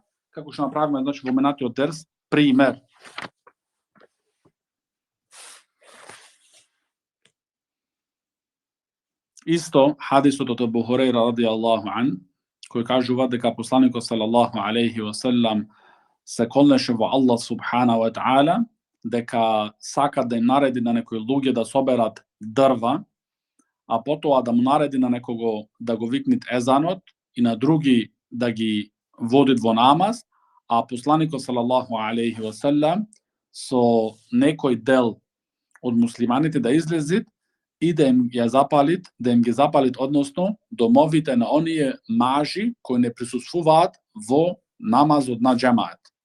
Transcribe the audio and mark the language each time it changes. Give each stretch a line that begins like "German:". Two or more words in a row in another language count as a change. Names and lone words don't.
Macedonian: Значи во минатиот дерс пример. Исто хадисот од Абу Хурейра
Arabic: رضي الله عنه,
Macedonian: кој кажува дека посланикот
Arabic: صلى الله عليه وسلم
Macedonian: се колнеше во Аллах субхана
Arabic: وتعالى
Macedonian: дека сака да им нареди на некои луѓе да соберат дрва, а потоа да му нареди на некого да го викнет езанот и на други да ги водит во намаз, а посланикот
Arabic: صلى الله عليه وسلم
Macedonian: со некој дел од муслиманите да излезит и да им ги запалит, односно домовите на оние мажи кои не присуствуваат во намазот на џемаат.